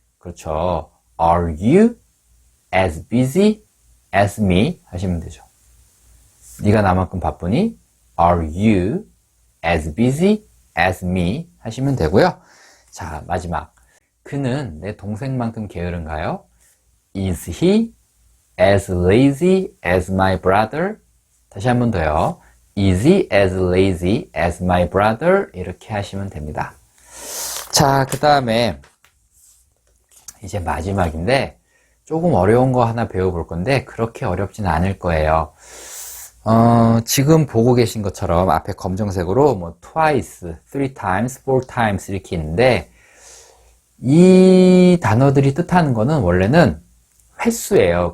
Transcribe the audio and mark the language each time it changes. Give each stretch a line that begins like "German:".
Korean: 그렇죠.
English: Are you as busy as me?
Korean: 하시면 되죠. 네가 나만큼 바쁘니?
English: Are you as busy as me?
Korean: 하시면 되고요. 자, 마지막. 그는 내 동생만큼 게으른가요?
English: Is he as lazy as my brother.
Korean: 다시 한 번 더요.
English: Is he as lazy as my brother?
Korean: 이렇게 하시면 됩니다. 자, 그 다음에 이제 마지막인데 조금 어려운 거 하나 배워볼 건데 그렇게 어렵지는 않을 거예요. 지금 보고 계신 것처럼 앞에 검정색으로 뭐 twice, three times, four times 이렇게 있는데 이 단어들이 뜻하는 거는 원래는 횟수예요.